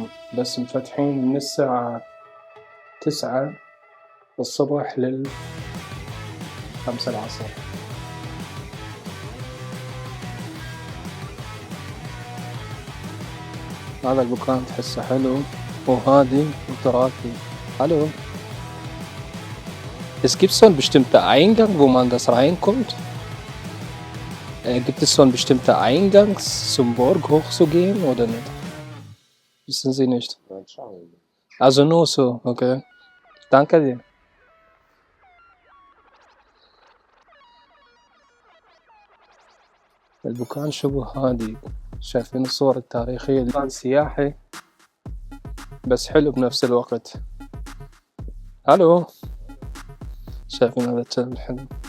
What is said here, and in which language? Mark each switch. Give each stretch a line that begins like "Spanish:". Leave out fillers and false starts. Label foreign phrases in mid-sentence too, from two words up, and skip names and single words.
Arabic: بس مفتحين من الساعة 9 الصبح 5 العصر. هذا المكان تحسه حلو وهادي وتراثي.
German: Hallo. Es gibt so einen bestimmten Eingang, wo man das reinkommt? Gibt es so einen bestimmten Eingang zum Burg hochzugehen oder nicht? Wissen Sie nicht? Also nur so, okay. Danke dir.
Arabic: المكان شبه هادي. شايفين الصور التاريخية. المكان سياحي بس حلو بنفس الوقت. الو شايفين هذا الكلب حلو.